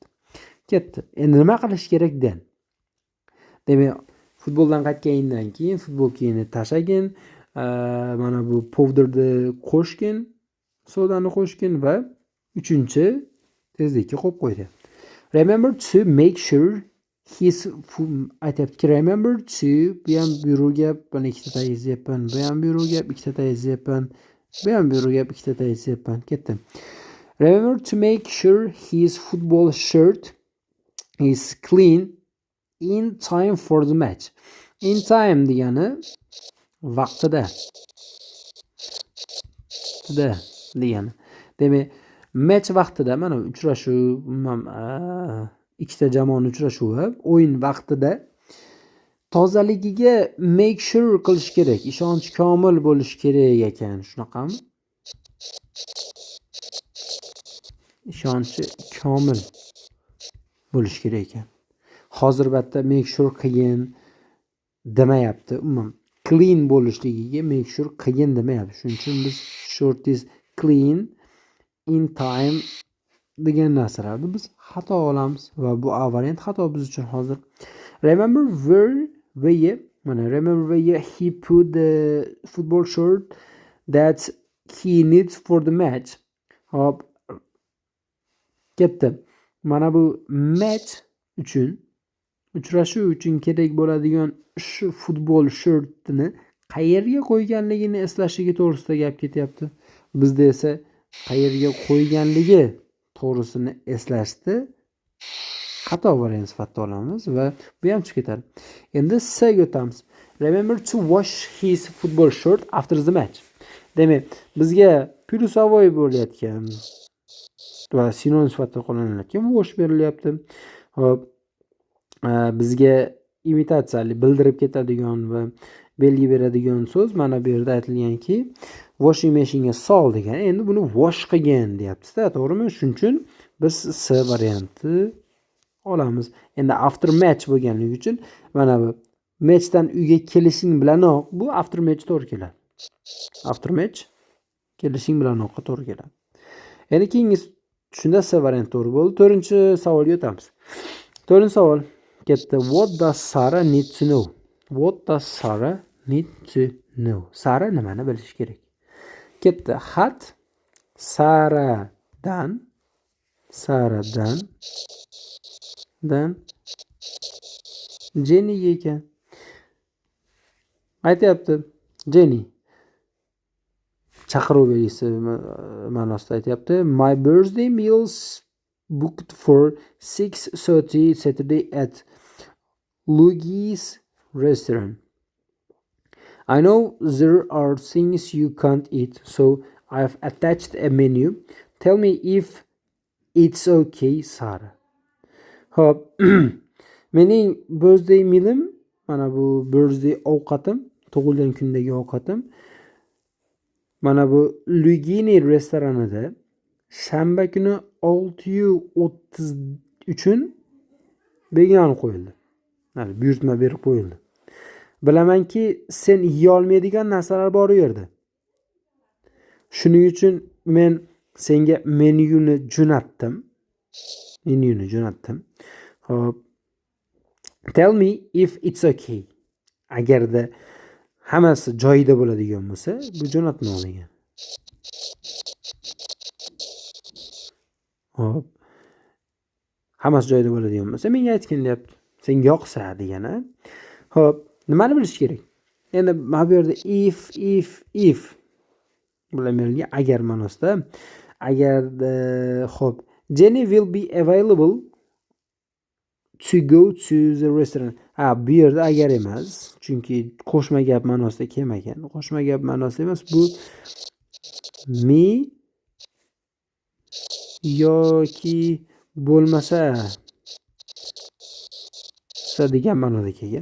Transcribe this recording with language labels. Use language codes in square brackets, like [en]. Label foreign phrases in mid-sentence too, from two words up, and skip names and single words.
[uz] Ketdi. Endi nima qilish kerak den? Demak, futboldan qaytganingdan keyin futbolkangni tashagin, mana bu powderni qo'shgin, sodani qo'shgin va 3-tezlikka qo'yib qo'ydi. [en] Remember to make sure aytyapti, remember to, [uz] bu ham buyruq gap, buni ikkita yezyapman, bu ham buyruq gap, ikkita yezyapman, bu ham buyruq gap, ikkita yezyapman. Ketdi. [en] Remember to make sure his football shirt is clean in time for the match. In time [uz] degani vaqtida. Degani. Demak, match vaqtida, mana uchrashuv, ikkita jamoaning uchrashuvi o'yin vaqtida tozaligiga [en] make sure [uz] qilish kerak. Ishonch komil bo'lish kerak ekan. Shunaqami? Ishonchi komil bo'lish kerak ekan. Hozir batda [en] make sure [uz] qilgin demayapti. Umuman clean bo'lishligiga [en] make sure [uz] qilgin demayapti. Shuning uchun biz [en] short is clean in time [uz] degan narsalarni biz xato olamiz va bu variant xato biz uchun hozir. [en] Remember where he put the football shirt that he needs for the match. [uz] Hop. Ketdi. Mana bu match uchun, uchrashuv uchun kerak bo'ladigan shu futbol shortini qayerga qo'yganligini eslashligi to'g'risida gap ketyapti. Bizda esa qayerga qo'yganligi to'g'risini eslashni xato variant sifatida olamiz va bu ham chiqib ketadi. Endi S'ga o'tamiz. [en] Remember to wash his football shirt after the match. [uz] Demak, bizga plyusovoy bo'layotgan va sinonim sifatida qo'llaniladigan wash berilyapti. Hop. Bizga imitatsiyali bildirib ketadigan va belgi beradigan so'z mana bu yerda aytilganki, [en] washing machine'ga [uz] sol degan. Endi buni wash qilgin deyapti-da, to'g'rimi? Shuning uchun biz S varianti olamiz. Endi [en] after match [uz] bo'lganligi uchun mana bu matchdan uyga kelishing bilanoq bu [en] after match [uz] to'g'ri keladi. [en] After match [uz] kelishing bilanoqqa to'g'ri keladi. Endi keyingi shunda S varianti to'g'ri bo'ldi. 4-savolga o'tamiz. 4-savol ketdi. [en] What does Sarah need to know? What does Sarah need to know? [uz] Sara nimani bilish kerak? Ketdi. Xat Saradan Jennyga ekan. Aytyapti, Jenny chaqiruv belgisi ma'nosida aytyapti. [en] My birthday meals booked for 6:30 Saturday at Luigi's restaurant. I know there are things you can't eat, so I've attached a menu. Tell me if it's okay, Sarah. [uz] Hop. Mening [en] birthday mealim, [uz] mana bu birthday ovqatim, tug'ilgan kundagi ovqatim Mana bu Lugini restoranida shanba kuni 6:30 uchun begona qo'yildi. Buyurtma berib qo'yildi. Bilamanki, sen yeyolmaydigan narsalar bor u yerda. Shuning uchun men senga menyuni jo'natdim. Hop. Tell me if it's okay. Agarda hammasi joyida bo'ladigan bo'lsa, bu jo'natma degan. Hop. Hammasi joyida bo'ladigan bo'lsa, menga aytgin deyapti. Senga yoqsa degani. Hop, nimani bilish kerak? Endi mana bu yerda if bularga agar ma'nosida. Agarda hop, [en] Jenny will be available to go to the restaurant. [uz] Bu yerda agar emas, chunki qo'shma gap ma'nosida kelmagan. Qo'shma gap ma'nosida emas, bu me yoki bo'lmasa degan ma'noda kelgan.